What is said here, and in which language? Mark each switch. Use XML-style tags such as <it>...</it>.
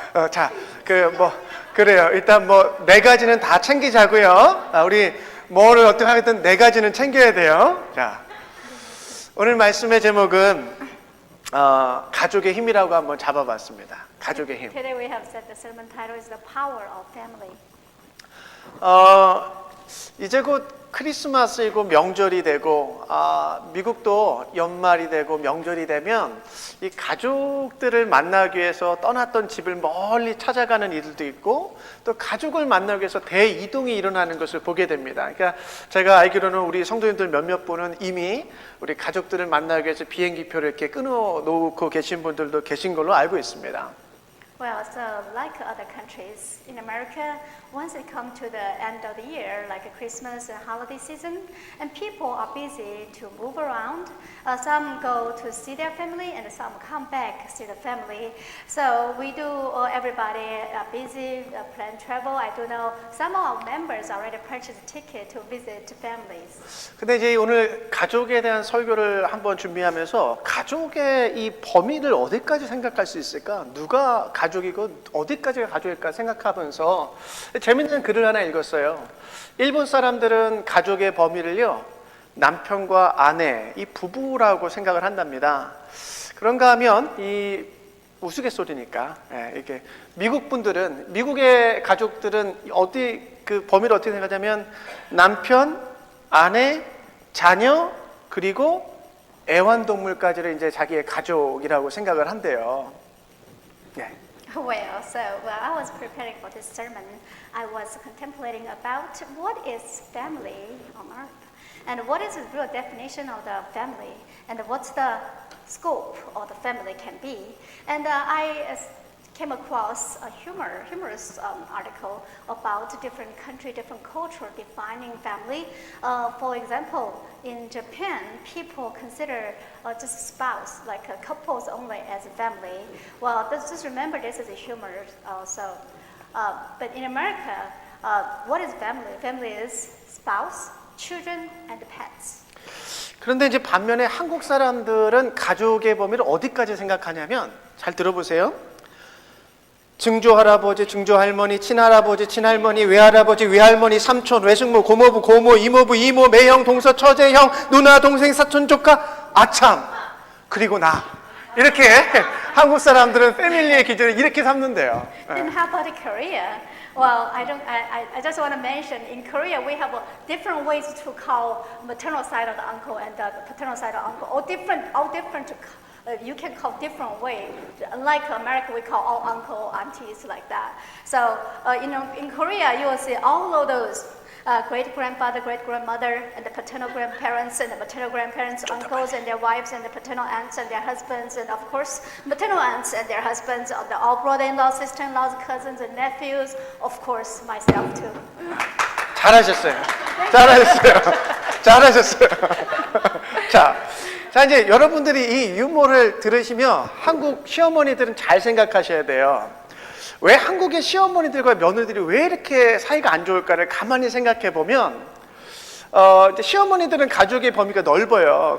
<ko>자, 그래요. 일단 네 가지는 다 챙기자고요. 우리 뭐를 어떻게 하겠든 네 가지는 챙겨야 돼요. 자, 오늘 말씀의 제목은 가족의 힘이라고 한번 잡아봤습니다. 가족의 힘.</ko> <en>Today we have said the sermon title is the power of family.</en> <ko>이제 곧 크리스마스이고 명절이 되고 미국도 연말이 되고 명절이 되면 이 가족들을 만나기 위해서 떠났던 집을 멀리 찾아가는 이들도 있고 또 가족을 만나기 위해서 대이동이 일어나는 것을 보게 됩니다. 그러니까 제가 알기로는 우리 성도님들 몇몇 분은 이미 우리 가족들을 만나기 위해서 비행기표를 이렇게 끊어놓고 계신 분들도 계신 걸로 알고 있습니다.</ko> <en>Well, so like other countries in America, once it comes to the end of the year, like a Christmas and holiday season, and people are busy to move around. Some go to see their family, and some come back to see the family. So we do. Everybody are busy, plan travel. I do know some of our members already purchased a ticket to visit families.</en> <ko>근데 이제 오늘 가족에 대한 설교를 한번 준비하면서 가족의 이 범위를 어디까지 생각할 수 있을까? 누가 가족이고 어디까지가 가족일까 생각하면서 재밌는 글을 하나 읽었어요. 일본 사람들은 가족의 범위를요, 남편과 아내, 이 부부라고 생각을 한답니다. 그런가 하면 이 우스갯소리니까 이렇게 미국 분들은, 미국의 가족들은 그 범위를 어떻게 생각하냐면 남편, 아내, 자녀, 그리고 애완동물까지를 이제 자기의 가족이라고 생각을 한대요. 예.</ko> <en>Well, so while I was preparing for this sermon, I was contemplating about what is family on earth, and what is the real definition of the family, and what's the scope of the family can be. And I came across a humorous article about different country, different culture defining family. For example, in Japan, people consider just spouse, like couples only, as a family. Well, just remember this is a humor also. But in America, what is family? Family is spouse, children, and pets.</en> <ko>그런데 이제 반면에 한국 사람들은 가족의 범위를 어디까지 생각하냐면, 잘 들어보세요. 증조할아버지, 증조할머니, 친할아버지, 친할머니, 외할아버지, 외할머니, 삼촌, 외숙모, 고모부, 고모, 이모부, 이모, 매형, 동서, 처제, 형, 누나, 동생, 사촌, 조카, 아참, 그리고 나. 이렇게 한국 사람들은 패밀리의 기준을 이렇게 삼는데요.</ko> <en>Then how about Korea? Well, I just want to mention in Korea we have different ways to call maternal side of the uncle and the paternal side of uncle. All different. You can call different way. Unlike America, we call all uncle, aunties like that. So in Korea, you will see all of those. Great grandfather, great grandmother, and the paternal grandparents, and the maternal grandparents, uncles and their wives, and the paternal aunts and their husbands, and of course, maternal aunts and their husbands, of the all brother-in-laws, sister-in-laws, cousins, and nephews, of course, myself too.</en> <ko>잘하셨어요. 잘하셨어요. 잘하셨어요. 자, 이제 여러분들이 이 유머를 들으시면 한국 시어머니들은 잘 생각하셔야 돼요. 왜 한국의 시어머니들과 며느리들이 왜 이렇게 사이가 안 좋을까를 가만히 생각해 보면, 이제 시어머니들은 가족의 범위가 넓어요.</ko>